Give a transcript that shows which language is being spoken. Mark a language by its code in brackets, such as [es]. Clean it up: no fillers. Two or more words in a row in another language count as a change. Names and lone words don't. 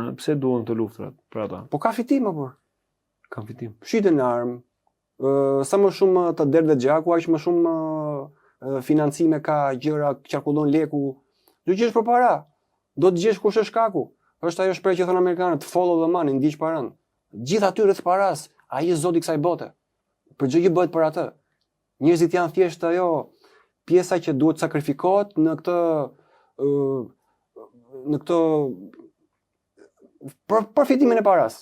[sq] Pse duan këto luftrat për ata? Po ka fitim apo? Kam fitim. Shiten në armë. Sa më shumë të derdhë gjaku, aq më shumë financime ka, gjëra, qarkullon leku. Do të gjesh për para. Do të gjesh kush është shkaku. Është ajo shprehje që thon amerikanët, [en] follow the money, [sq] ndiq paran. Gjithë aty rreth paras, ai është zoti i kësaj bote. Për çdo gjë bëhet për atë. Njerëzit janë thjesht ajo pjesa që duhet sakrifikohet në këtë për fitimin e paras.